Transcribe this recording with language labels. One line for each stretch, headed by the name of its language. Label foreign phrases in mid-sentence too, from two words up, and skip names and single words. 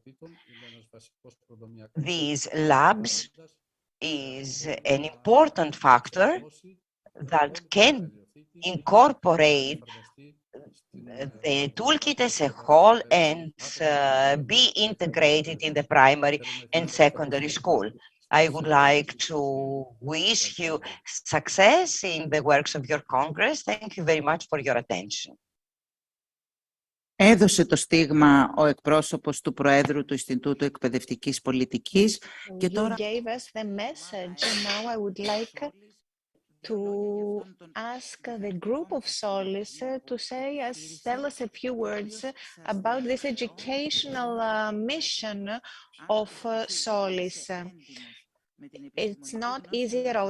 English: These labs is an important factor that can incorporate the toolkit as a whole and be integrated in the primary and secondary school. I would like to wish you success in the works of your Congress. Thank you very much for your attention.
Greek: Έδωσε το στίγμα ο εκπρόσωπος του Προέδρου του Ινστιτούτου Εκπαιδευτικής Πολιτικής και τώρα...
English: You gave us the message, and now I would like to ask the group of SOLIS to tell us a few words about this educational mission of SOLIS. It's not easy at all.